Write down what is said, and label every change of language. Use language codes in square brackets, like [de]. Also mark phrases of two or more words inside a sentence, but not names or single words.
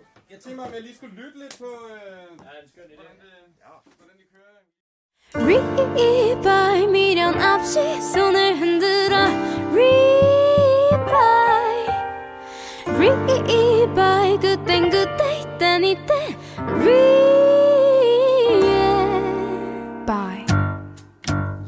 [da] Jeg tænkte mig, om jeg lige skulle lytte lidt på, hvordan det kører. [ko] Revive 미련 없이 손을 흔들어 Revive Revive 그땐 그때 이땐 이때 Revive